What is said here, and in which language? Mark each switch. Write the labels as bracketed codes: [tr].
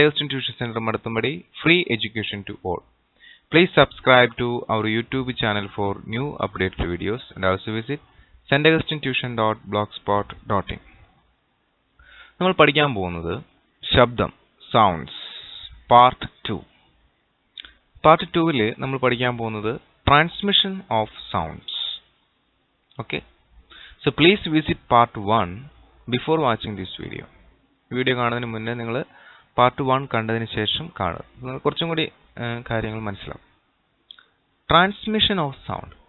[en] Augustine Tuition Center Madathumbadi, free education to all. Please subscribe to our YouTube channel for new updated videos and also visit staugustintuition.blogspot.in. [ml] നമ്മൾ പഠിക്കാൻ പോകുന്നത് ശബ്ദം, sounds, part 2. Part 2-ൽ നമ്മൾ പഠിക്കാൻ പോകുന്നത് [en] transmission of sounds. Okay? So please visit part 1 before watching this video. [ml] Video കാണുന്നതിന് മുന്നേ നിങ്ങൾ പാർട്ട് 1 കണ്ടതിന് ശേഷം കാണുക. നിങ്ങൾക്ക് കുറച്ചും കൂടി കാര്യങ്ങൾ മനസ്സിലാവും. [en] Transmission of sound.